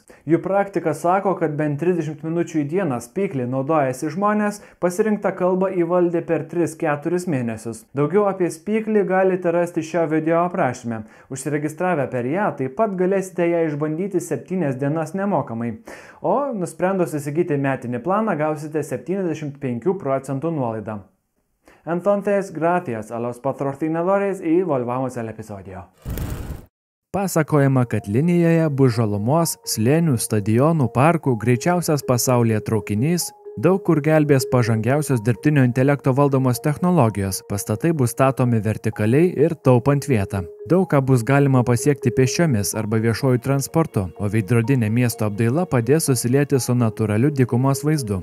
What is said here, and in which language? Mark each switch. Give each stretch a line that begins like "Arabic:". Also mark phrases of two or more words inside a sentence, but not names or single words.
Lithuanian: Jų praktika sako, kad bent 30 minučių į dieną Speakly naudojasi žmonės, pasirinktą kalbą įvaldė per 3-4 mėnesius. Daugiau apie Speakly galite rasti šio video aprašyme. Užsiregistravę per ją, taip pat galėsite ją išbandyti 7 dienas nemokamai. O nusprendus įsigyti metinį planą gausite 75% nuolaidą.
Spanish: Entonces, gracias a los patrocinadores y volvamos al episodio.
Lithuanian: Pasakojama, kad linijoje bus žalumos, slėnių, stadionų, parkų, greičiausias pasaulyje traukinys, Daug kur gelbės pažangiausios dirbtinio intelekto valdomos technologijos, pastatai bus statomi vertikaliai ir taupant vietą. Daug ką bus galima pasiekti pėsčiomis arba viešuoju transportu, o veidrodinė miesto apdaila padės susilieti su natūraliu dykumos vaizdu.